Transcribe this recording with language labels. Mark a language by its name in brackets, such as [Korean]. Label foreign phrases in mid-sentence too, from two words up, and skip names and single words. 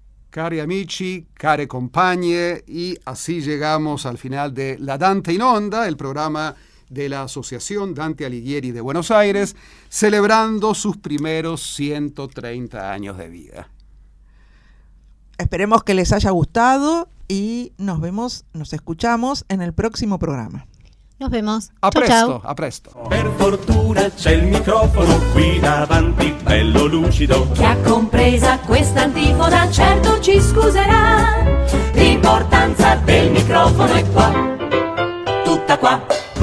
[Italian] Cari amici, care compagne, [Spanish] y así llegamos al final de La Dante in Onda, el programa de la Asociación Dante Alighieri de Buenos Aires, celebrando sus primeros 130 años de vida. Esperemos que les haya gustado y nos escuchamos en el próximo programa. Nos vemos. [Italian] A Ciao, presto, ciao. a presto. Per fortuna c'è il microfono qui davanti, bello lucido. Chi ha compresa questa antifona certo ci scuserà. L'importanza del microfono è qua, tutta qua.